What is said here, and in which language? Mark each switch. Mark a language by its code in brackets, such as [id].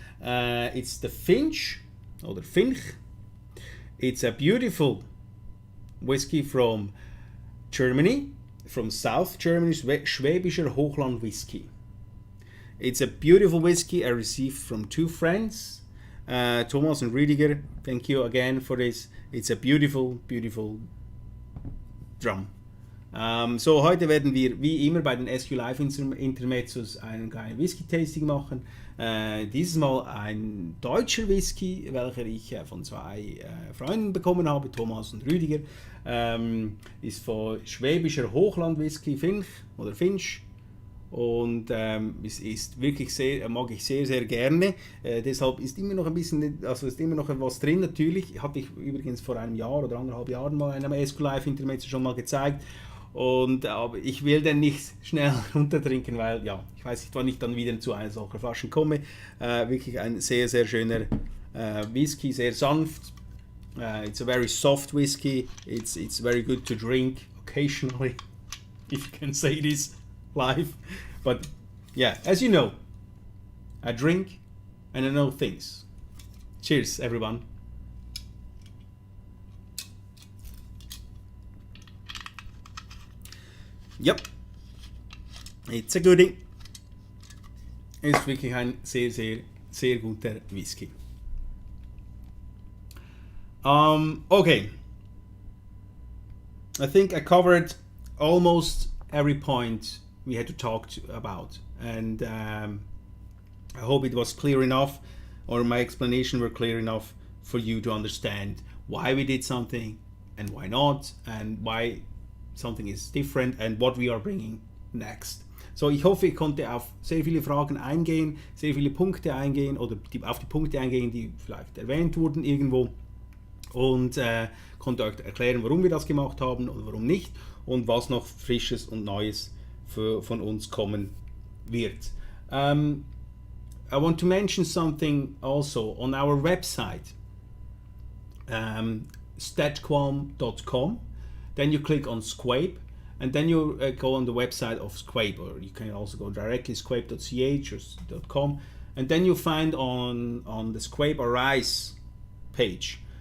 [en] It's the Finch, or the Finch. It's a beautiful whiskey from Germany, from South Germany, Schwäbischer Hochland whiskey. It's a beautiful whiskey I received from 2 friends, Thomas and Rüdiger. Thank you again for this. It's a beautiful, beautiful drum. [de] So heute werden wir wie immer bei den SQ Live Intermezzos einen kleinen Whisky-Tasting machen. Dieses Mal ein deutscher Whisky, welcher ich von 2 Freunden bekommen habe, Thomas und Rüdiger. Ist von Schwäbischer Hochland Whisky, Finch oder Finch. Und es ist wirklich mag ich sehr, sehr gerne. Deshalb ist immer noch ein bisschen, also ist immer noch was drin natürlich. Hatte ich übrigens vor einem Jahr oder 1,5 Jahren mal in einem SQ Live Intermezzo schon mal gezeigt. Aber ich will den nicht schnell runtertrinken, weil ja, ich weiß nicht, wann ich dann wieder zu einer solcher Flaschen komme. Wirklich ein sehr, sehr schöner Whisky, sehr sanft. [en] It's a very soft whiskey. It's very good to drink occasionally, if you can say this live. But yeah, as you know, I drink and I know things. Cheers, everyone. Yep, it's a goodie. [de] Ist wirklich ein sehr, sehr, sehr guter Whisky. Okay. [en] I think I covered almost every point we had to talk about, and I hope it was clear enough, or my explanation were clear enough for you to understand why we did something and why not, and why something is different and what we are bringing next. [de] So, ich hoffe, ich konnte auf sehr viele Fragen eingehen, sehr viele Punkte eingehen oder auf die Punkte eingehen, die vielleicht erwähnt wurden irgendwo, und konnte euch erklären, warum wir das gemacht haben oder warum nicht und was noch Frisches und Neues von uns kommen wird. [en] I want to mention something also on our website, StattQualm.com. Then you click on SQuape, and then you go on the website of SQuape, or you can also go directly squape.ch or .com, and then you find on the SQuape Arise page